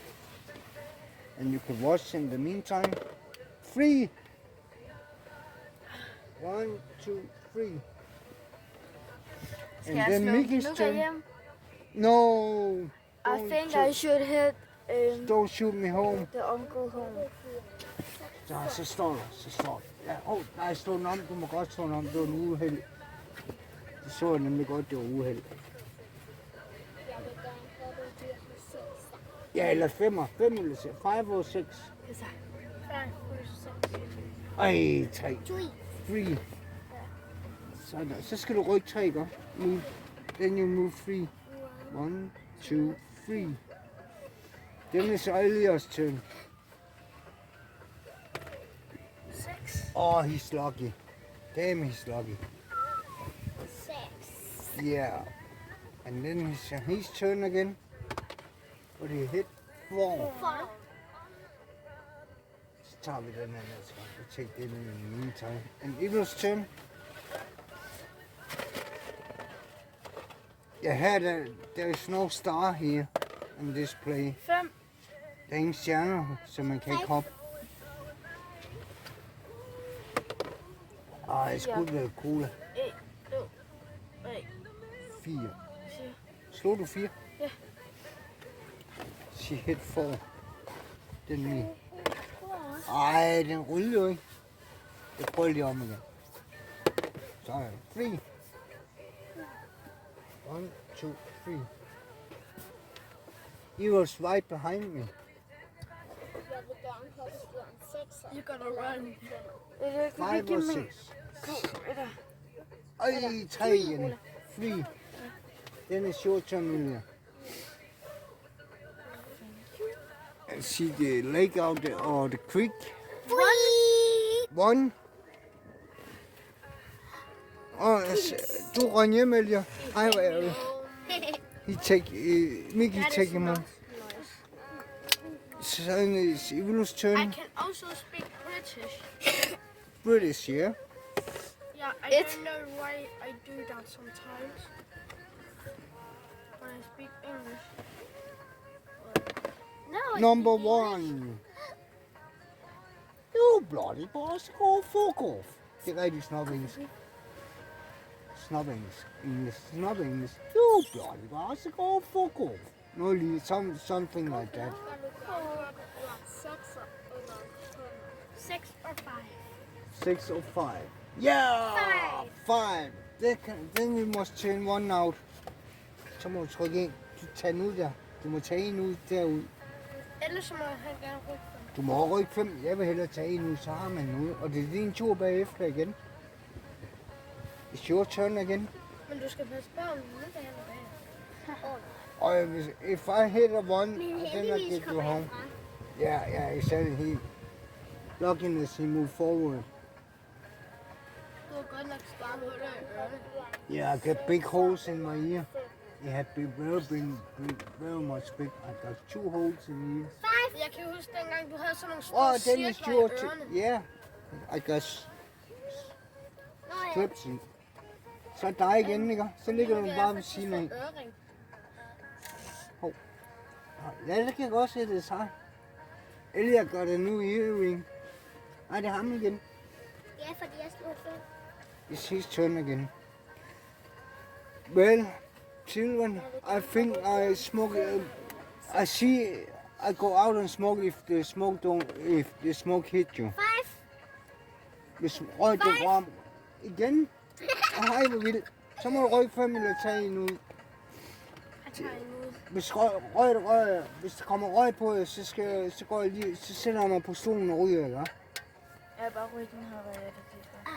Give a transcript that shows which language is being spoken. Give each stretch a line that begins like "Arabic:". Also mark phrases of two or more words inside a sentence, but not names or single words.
English: And you can watch in the meantime. 3. 1, 2, 3. And then Mickey's turn. No. I Don't think shoot- I should hit Don't shoot me home. the uncle home.
Danish: Så står der. Ja, nej, slå den om. Du må godt slå den om. Det var en uheld. Det så jeg nemlig godt, det var uheld. Jeg vil gerne have det her med 6. Ja, eller 5'er. 5 eller 6. 5 og 6. 5 plus 6. Ej, 3. 3. 3. Sådan. Så skal du rykke 3, ikke?
English: Move. Then you move 3. 1, 2, 3. Then it's Elias' turn. 6. Oh, he's lucky. Damn, he's lucky. 6. Yeah. And then it's his turn again. But he hit 4. 4.
Danish: Så tager vi den anden, altså. Vi take den
English: in the meantime. And Evil's turn. Ja, her there is no star here on this play. 5.
Danish: Der er ingen stjerner, så man kan ikke hoppe. Jeg skulle være cola. 1, 2, 3. 4. Slog du 4? Ja.
English: She hit 4. Den me.
Danish: Ej, den rullede jo ikke. Jeg prøver lige om igen. Så er det 3. 1, 2, 3.
English: He was right behind me.
Danish: Jeg vil gerne have det her en 6.
English: You gotta run. Five or
Danish: 6. Ej, 3 igen. 3.
English: Then it's your turn, Julia. And see the lake out there, or the creek. 1.
Danish: Du røg hjem, Elia. Ej, hvor er det?
English: Mickey take him on. So it's Evil's I turn. can also speak British. British, yeah? Yeah, I don't know why I do that sometimes. When I speak English. Number 1. You bloody boss, go fuck off.
Danish: Det er rigtig snob-engelsk. Snob-engelsk.
English: You bloody boss, go fuck off. No, something like that. 6 or 5. 6 or 5. Yeah! 5. Then you must turn 1 out.
Danish: Så må du trykke ind. Tag den ud der. Du må tage en ud derud. Ellers så må han gerne rykke dem. Du må rykke 5. Jeg vil hellere tage en ud, så har man den ud. Og det er din tur bagefter igen.
English: It's your turn again.
Danish: Men du skal passe på, om du ikke er bag.
English: Og if I hit a 1,
Danish: Men
English: then I
Danish: heldigvis
English: get you
Danish: kommer jeg
English: home.
Danish: fra.
English: Yeah, he said he luckiness he moved forward.
Danish: Du var godt nok store huller i ørerne.
English: Yeah, I got big holes in my ear. It had been very much big. I got 2 holes in the ear.
Danish: Jeg kan huske dengang, du havde sådan nogle
English: Oh,
Danish: store
English: then it's
Danish: cirkler
English: your
Danish: i ørerne.
English: yeah. I got strips i.
Danish: Så dig igen, ikke? Så ligger du bare ved siden af. Øring. Ja, det kan jeg godt se, det er sig. Eller jeg gør det nu i earring. Nej, det er ham igen. Ja, fordi jeg slog før.
English: It's his turn again. Well, children, I think I smoke. I see. I go out and smoke if the smoke hit you. 5.
Danish: Hvis røg det ram igen. Hej, hvor vildt. Så må du rykke 5 eller tage en ud. Jeg tager en ud. Hvis der kommer røg på, så går jeg lige, så sætter jeg mig på stolen og ryger, ikke? Ja, bare ryggen har været det sidste.